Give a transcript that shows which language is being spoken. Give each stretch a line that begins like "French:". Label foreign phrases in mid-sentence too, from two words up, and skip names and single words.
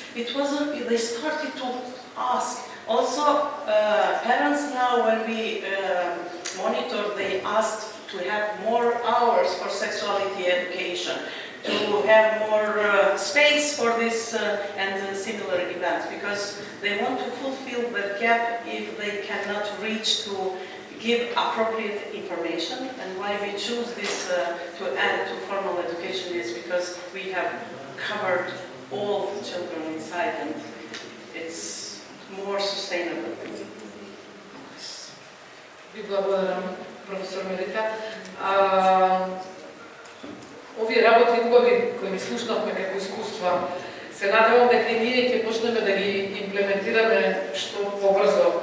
English: It wasn't, they started to ask. Also, parents now, when we monitor, they asked to have more hours for sexuality education, to have more space for this and similar events, because they want to fulfill the gap if they cannot reach to give appropriate information. And why we choose this to add to formal education is because we have covered all the children inside, and it's more sustainable.
Macedonian: Ви благодарам, професор Мелика. Овие работи убави кои ги слушнавме како искуства, се надевам дека и ние ќе почнеме да ги имплементираме што побрзо.